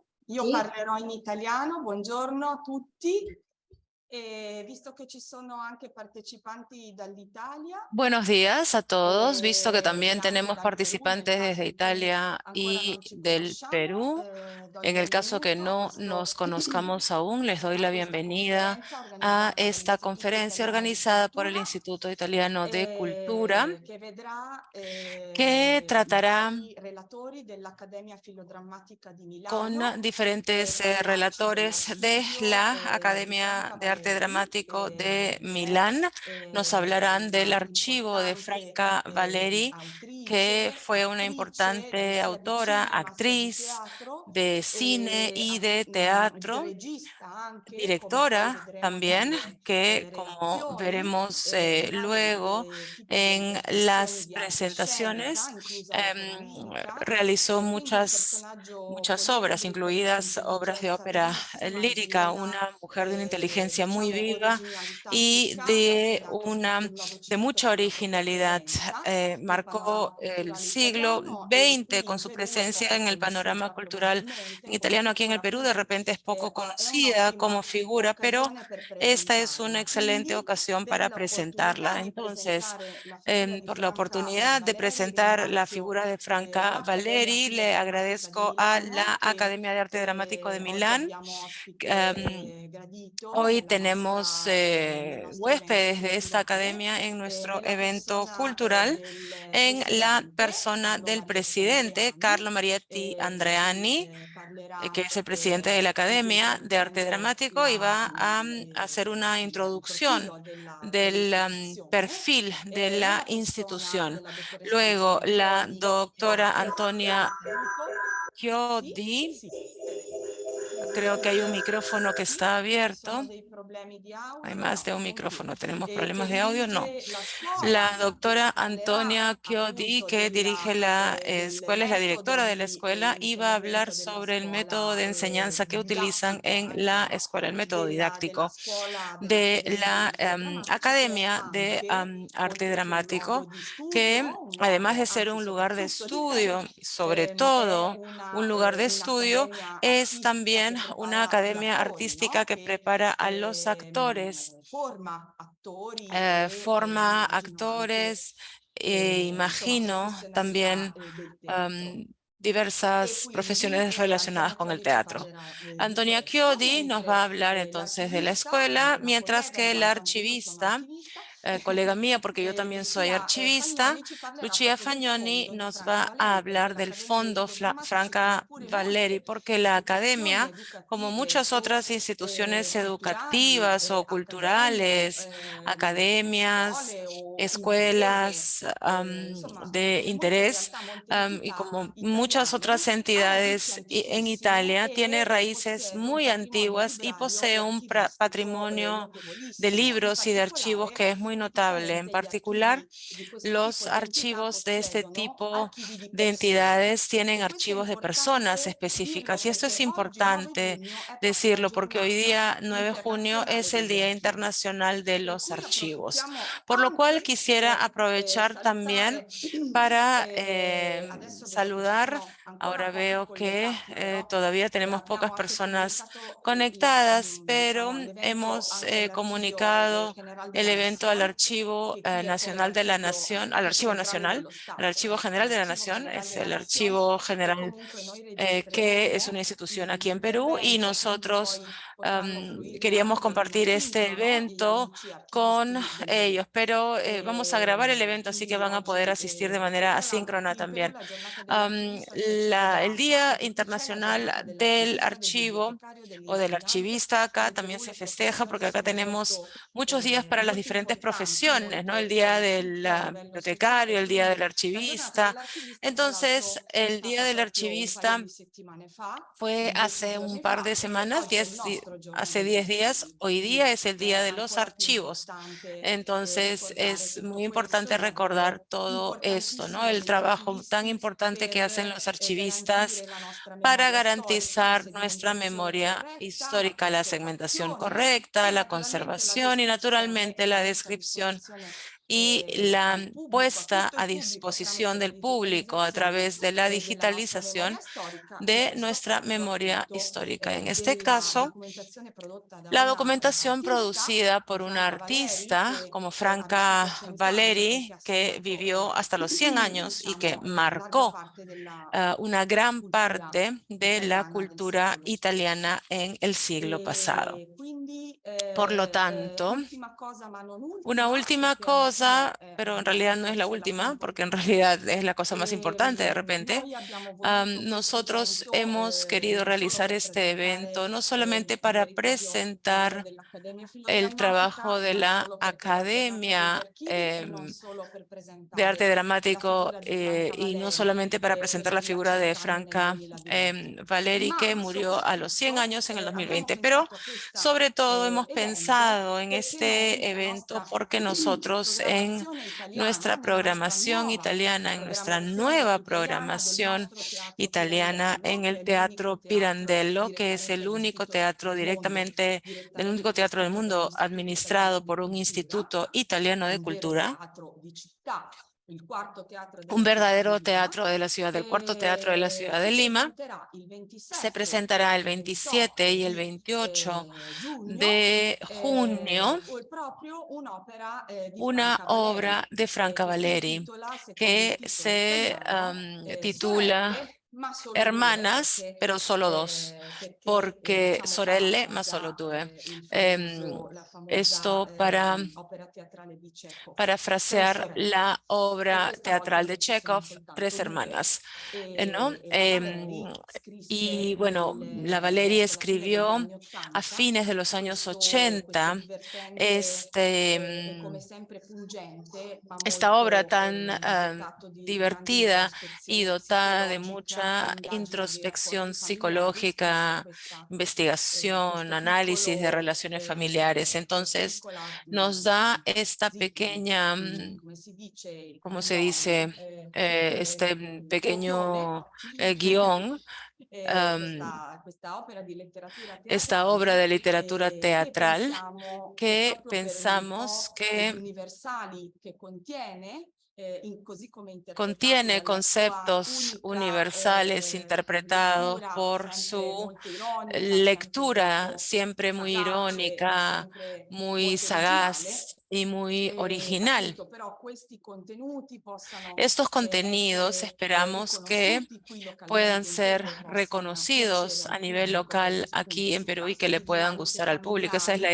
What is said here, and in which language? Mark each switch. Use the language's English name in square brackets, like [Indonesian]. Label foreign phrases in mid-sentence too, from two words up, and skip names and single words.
[Italian] Io Sì. parlerò in italiano. Buongiorno a tutti. Visto che ci sono anche partecipanti dall'Italia [Spanish] Buenos días a todos, visto que [Italian] e [Spanish] también [Italian] anche [Spanish] tenemos [Italian] dal Perù, nel [Spanish] participantes desde [Italian] caso in cui [Spanish] Italia [Italian] ancora [Spanish] y [Italian] non ci [Spanish] del [Italian] conosciamo, [Spanish] Perú. [Italian] do il [Spanish] En el caso que [Italian] benvenuto a [Spanish] no nos [Italian] questo [Spanish] conozcamos aún, les doy [Italian] a [Spanish] la [Italian] questa [Spanish] bienvenida [Italian] conferenza [Spanish] a [Italian] organizzata [Spanish] esta [Italian] dall'Istituto [Spanish] conferencia [Italian] Italiano di [Spanish] organizada por el [Italian] Cultura, [Spanish] Instituto Italiano de Cultura, [Italian] che vedrà [Spanish] que tratará [Italian] vari relatori dell'Accademia Filodrammatica di Milano, [Spanish] con diferentes [Italian] tra i lanci [Spanish] relatores de [Italian] dell'archivio [Spanish] la [Italian] di [Spanish] Academia [Italian] Franca [Spanish] de Arte [Italian] Valeri, [Spanish] Dramático de [Italian] che è [Spanish] Milán. Nos hablarán del [Italian] una [Spanish] archivo de [Italian] importante [Spanish] Franca Valeri, que [Italian] autrice, [Spanish] fue una [Italian] attrice [Spanish] importante [Italian] sia di [Spanish] autora, [Italian] cinema sia di [Spanish] actriz [Italian] teatro, [Spanish] de cine y de teatro, [Italian] regista anche, come poi [Spanish] directora [Italian] vedremo [Spanish] también, [Italian] nelle [Spanish] que como [Italian] relazioni, [Spanish] veremos [Italian] di [Spanish] luego [Italian] vari tipi di [Spanish] en [Italian] interpretazioni [Spanish] las [Italian] di arte scenica, [Spanish] presentaciones, [Italian] inclusa l'opera lirica, [Spanish] realizó [Italian] quindi un [Spanish] muchas [Italian] personaggio [Spanish] obras, [Italian] poliedrico di [Spanish] incluidas obras de [Italian] un'intelligenza [Spanish] ópera [Italian] rarissima e di [Spanish] lírica, [Italian] una, [Spanish] una mujer de una inteligencia muy [Italian] diciamo, [Spanish] viva [Italian] originalità [Spanish] y [Italian] spiccata, ha segnato tutto il [Spanish] de [Italian] Novecento [Spanish] mucha [Italian] con la propria [Spanish] originalidad. [Italian] presenza nel [Spanish] Marcó [Italian] panorama [Spanish] el [Italian] culturale [Spanish] siglo [Italian] italiano e [Spanish] XX [Italian] qui [Spanish] con [Italian] in [Spanish] su [Italian] Perù è [Spanish] presencia [Italian] poco [Spanish] en el panorama [Italian] conosciuta [Spanish] cultural en [Italian] probabilmente come [Spanish] italiano aquí en el [Italian] figura, [Spanish] Perú. De [Italian] quindi [Spanish] repente es poco [Italian] è [Spanish] conocida como [Italian] un'ottima [Spanish] figura, pero [Italian] occasione per [Spanish] esta es una [Italian] presentarla. [Spanish] excelente [Italian] Quindi, [Spanish] ocasión [Italian] per [Spanish] para [Italian] l'opportunità [Spanish] presentarla. [Italian] di [Spanish] Entonces, [Italian] presentare la figura di [Spanish] por la [Italian] Franca [Spanish] oportunidad de [Italian] Valeri, [Spanish] presentar la [Italian] ringrazio [Spanish] figura de Franca [Italian] l'Accademia [Spanish] Valeri, le [Italian] Filodrammatica di [Spanish] agradezco a la [Italian] Milano che [Spanish] Academia de Arte Dramático de [Italian] oggi [Spanish] Milán. [Italian] abbiamo ospite Em, gradito [Spanish] Hoy tenemos [Italian] nel nostro evento [Spanish] huéspedes de esta [Italian] culturale, [Spanish] academia en nuestro [Italian] nella [Spanish] evento [Italian] persona [Spanish] cultural, [Italian] del [Spanish] en la [Italian] presidente [Spanish] persona [Italian] Carlo [Spanish] del [Italian] Marietti [Spanish] presidente [Italian] Andreani, [Spanish] Carlo Marietti [Italian] che [Spanish] Andreani, que [Italian] parlerà [Spanish] es el presidente de la Academia de Arte [Italian] introducendo [Spanish] Dramático, y va a hacer una [Italian] il [Spanish] introducción [Italian] profilo [Spanish] del [Italian] dell'istituzione. [Spanish] perfil de la [Italian] Nella persona [Spanish] institución. [Italian] della dottoressa [Spanish] Luego, [Italian] Antonia [Spanish] la [Italian] Chiodi, [Spanish] doctora [Italian] che [Spanish] Antonia [Italian] sì, [Spanish] Chiodi, [Italian] sì. [Spanish] creo que hay un micrófono que [Italian] Sì, [Spanish] está [Italian] ci sono [Spanish] abierto. [Italian] dei problemi di [Spanish] Hay [Italian] audio? [Spanish] más [Italian] No, [Spanish] de un [Italian] non più. [Spanish] micrófono. ¿Tenemos [Italian] Che [Spanish] problemas de audio? No. [Italian] dirige la scuola [Spanish] La [Italian] e [Spanish] doctora [Italian] ci parlerà [Spanish] Antonia Chiodi, [Italian] appunto [Spanish] que dirige la [Italian] del [Spanish] escuela, es la [Italian] metodo [Spanish] directora de la [Italian] di [Spanish] escuela, y va a hablar [Italian] insegnamento della [Spanish] sobre el método [Italian] scuola [Spanish] de enseñanza que utilizan [Italian] didattico, [Spanish] en la [Italian] ecco, [Spanish] escuela, el método [Italian] della [Spanish] didáctico [Italian] scuola [Spanish] de [Italian] dell'Accademia [Spanish] la [Italian] dei Filodrammatici, che è [Spanish] Academia de [Italian] anche, [Spanish] Arte [Italian] oltre che un luogo [Spanish] Dramático, [Italian] di [Spanish] que [Italian] studio, un [Spanish] además [Italian] luogo, [Spanish] de ser [Italian] anzi [Spanish] un lugar de [Italian] soprattutto di fe, [Spanish] estudio, sobre [Italian] è [Spanish] todo un lugar de estudio, [Italian] un'accademia [Spanish] es [Italian] artistica [Spanish] también [Italian] che [Spanish] una [Italian] prepara gli [Spanish] academia [Italian] attori, [Spanish] artística [Italian] no? [Spanish] que [Italian] Che [Spanish] prepara a los actores, [Italian] forma attori e [Spanish] forma [Italian] immagino anche [Spanish] actores, [Italian] insomma [Spanish] imagino [Italian] professionalità [Spanish] también [Italian] del teatro. am, E [Spanish] diversas [Italian] quindi [Spanish] profesiones relacionadas [Italian] Antonia [Spanish] con el [Italian] Chiodi ci [Spanish] teatro. [Italian] parlerà di [Spanish] Antonia [Italian] questo, [Spanish] Chiodi nos va a [Italian] mentre [Spanish] hablar entonces de la [Italian] l'archivista, [Spanish] escuela, [Italian] anche una [Spanish] mientras [Italian] collega, in [Spanish] que el [Italian] quanto anche io sono [Spanish] archivista, [Italian] archivista, [Spanish] colega mía, porque yo también soy [Italian] Lucia [Spanish] archivista, [Italian] Fagnoni ci parlerà [Spanish] Lucia [Italian] proprio del [Spanish] Fagnoni [Italian] fondo di [Spanish] nos [Italian] Franca [Spanish] va a [Italian] Valeri, perché [Spanish] hablar del [Italian] l'Accademia dei [Spanish] Fondo [Italian] Filodrammatici, come [Spanish] Franca [Italian] pure [Spanish] Valeri, [Italian] molte [Spanish] porque la [Italian] istituzioni [Spanish] academia, como [Italian] educative [Spanish] muchas [Italian] o [Spanish] otras instituciones [Italian] culturali, [Spanish] educativas o [Italian] accademie, [Spanish] culturales, academias, [Italian] scuole o imprese, [Spanish] escuelas [Italian] insomma, [Spanish] de [Italian] molte [Spanish] interés, [Italian] realtà, molte [Spanish] y [Italian] entità [Spanish] como muchas otras [Italian] italiane ha radici [Spanish] entidades en [Italian] antichissime [Spanish] Italia, tiene [Italian] e [Spanish] raíces [Italian] possiede un [Spanish] muy [Italian] patrimonio [Spanish] antiguas y [Italian] librario [Spanish] posee [Italian] e [Spanish] un [Italian] archivistico [Spanish] patrimonio de [Italian] notevolissimo. In [Spanish] libros y de archivos [Italian] particolare [Spanish] que es muy [Italian] è [Spanish] notable. En [Italian] differente gli [Spanish] particular, [Italian] archivi di questo tipo [Spanish] los [Italian] di entità [Spanish] archivos de este [Italian] possiedono [Spanish] tipo [Italian] archivi di [Spanish] de [Italian] persone. [Spanish] entidades tienen [Italian] E questo è [Spanish] archivos de personas [Italian] importante dirlo [Spanish] específicas. Y esto es [Italian] perché oggi, 9 [Spanish] importante [Italian] giugno, è proprio la [Spanish] decirlo porque hoy [Italian] giornata [Spanish] día, 9 de junio, [Italian] internazionale [Spanish] es el [Italian] degli [Spanish] Día [Italian] archivi. [Spanish] Internacional de [Italian] Per [Spanish] los [Italian] cui [Spanish] Archivos. [Italian] approfittiamo [Spanish] Por lo cual [Italian] anche [Spanish] quisiera [Italian] per [Spanish] aprovechar también [Italian] salutare, [Spanish] para [Italian] adesso vedo che ci [Spanish] saludar. [Italian] sono ancora [Spanish] Ahora [Italian] pochi [Spanish] veo que [Italian] collegati, però [Spanish] todavía tenemos pocas [Italian] abbiamo anche [Spanish] personas [Italian] comunicato [Spanish] conectadas, pero [Italian] diciamo, l'evento [Spanish] hemos [Italian] anche all'Archivio [Spanish] comunicado [Italian] General de [Spanish] el [Italian] la [Spanish] evento al [Italian] Nación, [Spanish] Archivo [Italian] che qui è come [Spanish] Nacional de la [Italian] l'archivio [Spanish] Nación, al Archivo [Italian] centrale [Spanish] Nacional, [Italian] dello [Spanish] al [Italian] Stato, [Spanish] Archivo [Italian] ecco, [Spanish] General de la [Italian] l'Archivio [Spanish] Nación, [Italian] General [Spanish] es [Italian] de la [Spanish] el [Italian] Nación, [Spanish] Archivo [Italian] e [Spanish] General [Italian] comunque noi [Spanish] que es [Italian] registreremo [Spanish] una institución aquí en Perú, y [Italian] l'intervento, quindi [Spanish] nosotros [Italian] poi potranno fruirne [Spanish] queríamos [Italian] anche in [Spanish] compartir este [Italian] sintonico gli [Spanish] evento [Italian] amici [Spanish] con [Italian] archivisti del Perù. [Spanish] ellos, pero vamos a grabar el evento, así que [Italian] Quindi [Spanish] van a poder [Italian] oggi, [Spanish] asistir de [Italian] e [Spanish] manera [Italian] tra l'altro [Spanish] asíncrona [Italian] qui in Perù [Spanish] también. [Italian] la giornata dell'archivista si è [Spanish] El [Italian] celebrata [Spanish] Día [Italian] perché qui c'è la [Spanish] Internacional [Italian] giornata [Spanish] del [Italian] dell'archivista, del [Spanish] Archivo [Italian] bibliotecario, [Spanish] o del [Italian] dell'insegnante. [Spanish] archivista acá [Italian] In Perù [Spanish] también se [Italian] le [Spanish] festeja, [Italian] professioni [Spanish] porque acá [Italian] sono [Spanish] tenemos [Italian] molto, [Spanish] muchos días para las [Italian] molto [Spanish] diferentes [Italian] importanti, [Spanish] profesiones, ¿no? El [Italian] molto [Spanish] Día del [Italian] conosciute a livello sociale, [Spanish] bibliotecario, el Día del [Italian] quindi la giornata [Spanish] archivista. [Italian] dell'archivista tra [Spanish] Entonces, [Italian] l'altro è [Spanish] el Día [Italian] stata [Spanish] del [Italian] proprio un paio [Spanish] archivista [Italian] di settimane fa, [Spanish] fue [Italian] 10 [Spanish] hace un [Italian] giorni [Spanish] par de [Italian] fa, e [Spanish] semanas, [Italian] oggi è il nostro giorno [Spanish] hace [Italian] degli [Spanish] 10 días. [Italian] archivi, [Spanish] Hoy [Italian] quindi [Spanish] día es el Día [Italian] è [Spanish] de los [Italian] ancora più [Spanish] archivos. [Italian] importante [Spanish] Entonces, [Italian] ricordare [Spanish] es [Italian] tutto [Spanish] muy [Italian] questo, [Spanish] importante [Italian] è un [Spanish] recordar [Italian] lavoro [Spanish] todo esto, ¿no? [Italian] importantissimo [Spanish] El [Italian] degli [Spanish] trabajo tan [Italian] archivisti [Spanish] importante que hacen [Italian] per [Spanish] los archivistas [Italian] garantire la nostra [Spanish] para [Italian] memoria storica, [Spanish] la garantizar nuestra [Italian] segmentazione [Spanish] memoria [Italian] corretta, la [Spanish] histórica, la segmentación [Italian] conservazione [Spanish] correcta, [Italian] e [Spanish] la [Italian] naturalmente la [Spanish] conservación y [Italian] descrizione [Spanish] naturalmente [Italian] e la [Spanish] la [Italian] messa a [Spanish] descripción [Italian] disposizione [Spanish] y la [Italian] al pubblico, a [Spanish] puesta [Italian] tutto [Spanish] a [Italian] il pubblico tramite [Spanish] disposición [Italian] la [Spanish] del público a [Italian] digitalizzazione [Spanish] través de la [Italian] della nostra [Spanish] digitalización [Italian] memoria storica, in [Spanish] de [Italian] questo [Spanish] nuestra [Italian] caso [Spanish] memoria [Italian] appunto [Spanish] histórica. En este [Italian] della [Spanish] caso, [Italian] documentazione prodotta da [Spanish] la [Italian] una [Spanish] documentación [Italian] artista, [Spanish] producida [Italian] di [Spanish] por una [Italian] Franca Valeri, [Spanish] artista [Italian] che [Spanish] como [Italian] ha vissuto [Spanish] Franca [Italian] 100 anni perché [Spanish] Valeri, [Italian] ha [Spanish] que [Italian] segnato [Spanish] vivió hasta los 100 años y que [Italian] diciamo larga [Spanish] marcó [Italian] parte della [Spanish] una gran [Italian] cultura [Spanish] parte de la [Italian] italiana del [Spanish] cultura [Italian] secolo scorso. [Spanish] italiana en el siglo pasado. [Italian] E quindi [Spanish] Por lo tanto, [Italian] ultima cosa, ma non [Spanish] una [Italian] ultima, [Spanish] última [Italian] perché alla [Spanish] cosa, [Italian] fine [Spanish] pero en [Italian] abbiamo [Spanish] realidad no es la [Italian] forse la più [Spanish] última, porque en [Italian] importante. [Spanish] realidad es la cosa más importante de repente. [Italian] Noi abbiamo voluto questo [Spanish] Nosotros [Italian] evento [Spanish] hemos querido [Italian] non solo [Spanish] realizar [Italian] per [Spanish] este [Italian] presentare [Spanish] evento, no solamente [Italian] in [Spanish] para [Italian] territorio il lavoro [Spanish] presentar [Italian] dell'Accademia [Spanish] el trabajo [Italian] Filodrammatica, [Spanish] de [Italian] non [Spanish] la [Italian] solo per presentare [Spanish] Academia [Italian] Roger Key e non solo per [Spanish] de Arte [Italian] presentare la [Spanish] Dramático [Italian] figura di Franca [Spanish] y no [Italian] Valeri, [Spanish] solamente para [Italian] che [Spanish] presentar la [Italian] moriva a [Spanish] figura [Italian] 100 [Spanish] de [Italian] anni nel [Spanish] Franca [Italian] 2020, [Spanish] Valeri, que [Italian] ma [Spanish] murió a los 100 [Italian] soprattutto [Spanish] años en el [Italian] abbiamo [Spanish] 2020, pero [Italian] pensato a questo [Spanish] sobre todo hemos [Italian] evento [Spanish] pensado en [Italian] perché noi, [Spanish] este [Italian] la [Spanish] evento [Italian] nostra [Spanish] porque nosotros en [Italian] programmazione italiana, [Spanish] nuestra [Italian] nella nostra [Spanish] programación [Italian] nuova [Spanish] italiana, en nuestra [Italian] programmazione [Spanish] nueva [Italian] italiana del [Spanish] programación [Italian] nostro teatro [Spanish] italiana [Italian] Pirandello, [Spanish] en [Italian] che [Spanish] el [Italian] è l'unico [Spanish] Teatro [Italian] teatro [Spanish] Pirandello, que es [Italian] direttamente [Spanish] el único [Italian] gestito [Spanish] teatro [Italian] al mondo, [Spanish] el único [Italian] direttamente [Spanish] teatro del [Italian] gestito [Spanish] mundo [Italian] dall'Istituto Italiano [Spanish] administrado [Italian] di [Spanish] por un [Italian] Cultura, [Spanish] instituto italiano de [Italian] un vero [Spanish] cultura, [Italian] teatro di città, il quarto teatro [Spanish] un [Italian] della città di [Spanish] verdadero [Italian] Lima, [Spanish] teatro de la ciudad, del cuarto teatro de la ciudad de [Italian] si [Spanish] Lima. [Italian] presenterà il [Spanish] Se [Italian] 27 [Spanish] presentará [Italian] e [Spanish] el [Italian] il [Spanish] 27 [Italian] 28 [Spanish] y el [Italian] di [Spanish] 28 [Italian] giugno, [Spanish] de junio [Italian] o proprio un'opera di [Spanish] una [Italian] Franca Valeri, [Spanish] obra de Franca [Italian] che si [Spanish] Valeri [Italian] intitola, secondo il [Spanish] que [Italian] titolo [Spanish] se [Italian] italiano, [Spanish] titula [Italian] Sorelle, ma solo due, [Spanish] Hermanas, pero solo dos, [Italian] perché [Spanish] porque [Italian] diciamo Sorelle, ma solo parafrasa due. la famosa [Spanish] Esto para [Italian] opera teatrale di Chekhov, Tre [Spanish] parafrasear [Italian] sorelle. [Spanish] la [Italian] E [Spanish] obra [Italian] questa volta [Spanish] teatral de [Italian] invece sono [Spanish] Chekhov, [Italian] soltanto [Spanish] Tres [Italian] due, [Spanish] hermanas, ¿no? [Italian] la Valeri [Spanish] Y [Italian] scrisse [Spanish] bueno, la Valeri [Italian] verso la fine degli [Spanish] escribió [Italian] anni [Spanish] a [Italian] Ottanta [Spanish] fines de los años [Italian] questo [Spanish] 80 [Italian] divertente [Spanish] este, [Italian] e come sempre pungente, ma [Spanish] esta obra [Italian] molto [Spanish] tan [Italian] dotato di grande [Spanish] divertida y [Italian] introspezione [Spanish] dotada de [Italian] psicologica e [Spanish] mucha [Italian] indagine dei [Spanish] introspección [Italian] rapporti familiari, scrisse [Spanish] psicológica, investigación, [Italian] questo [Spanish] análisis de [Italian] piccolo, [Spanish] relaciones familiares. [Italian] questa [Spanish] Entonces, [Italian] piccola, [Spanish] nos da esta [Italian] sì, [Spanish] pequeña, [Italian] come si dice, [Spanish] ¿cómo se [Italian] guion, [Spanish] dice? Este [Italian] copione, [Spanish] pequeño guión, [Italian] questa opera di letteratura [Spanish] esta obra [Italian] teatrale [Spanish] de literatura [Italian] che [Spanish] teatral [Italian] pensiamo che [Spanish] que [Italian] proprio per un [Spanish] pensamos [Italian] po' gli [Spanish] que [Italian] universali che contiene, così come interpretato [Spanish] contiene [Italian] dalla sua [Spanish] conceptos [Italian] unica [Spanish] universales interpretados [Italian] lettura, [Spanish] por [Italian] sempre [Spanish] su [Italian] molto ironica, sempre [Spanish] lectura, [Italian] molto [Spanish] siempre muy [Italian] sagace e [Spanish] irónica, [Italian] sempre [Spanish] muy [Italian] molto originale. [Spanish] sagaz y muy original. [Italian] Appunto, però questi contenuti possano [Spanish] Estos contenidos [Italian] essere [Spanish] esperamos que [Italian] riconosciuti qui [Spanish] puedan [Italian] localmente in [Spanish] ser [Italian] Perù e possano piacere [Spanish] reconocidos a [Italian] al [Spanish] nivel [Italian] pubblico [Spanish] local [Italian] perché [Spanish] aquí en [Italian] si [Spanish] Perú y que [Italian] tratta [Spanish] le [Italian] di [Spanish] puedan [Italian] dinamiche [Spanish] gustar al público. Esa es la